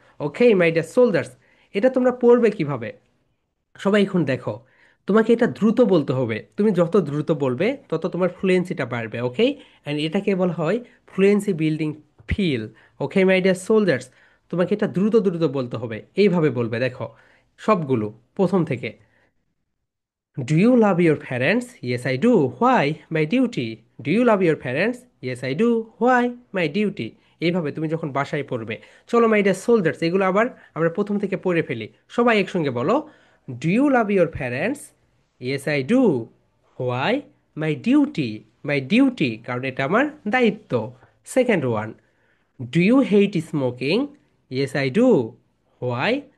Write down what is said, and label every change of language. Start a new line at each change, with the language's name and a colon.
Bangla: Okay my dear soldiers, এটা তোমরা পড়বে কিভাবে? সবাই এখন দেখো, তোমাকে এটা দ্রুত বলতে হবে। তুমি যত দ্রুত বলবে তত তোমার ফ্লুয়েন্সিটা বাড়বে। ওকে, অ্যান্ড এটাকে বলা হয় fluency building feel. Okay my dear soldiers, তোমাকে এটা দ্রুত দ্রুত বলতে হবে। এইভাবে বলবে, দেখো সবগুলো প্রথম থেকে।
English: Do you love your parents? Yes, I do. Why? My duty. Do you love your parents? Yes, I do. Why? My duty.
Bangla: এইভাবে তুমি যখন বাসায় পড়বে। চলো মাই ডিয়ার সোলজার্স, এগুলো আবার আমরা প্রথম থেকে পড়ে ফেলি। সবাই একসঙ্গে বলো,
English: Do you love your parents? Yes I do. Why? My duty. My duty,
Bangla: কারণ এটা আমার দায়িত্ব।
English: Second one, do you hate smoking? Yes I do. Why?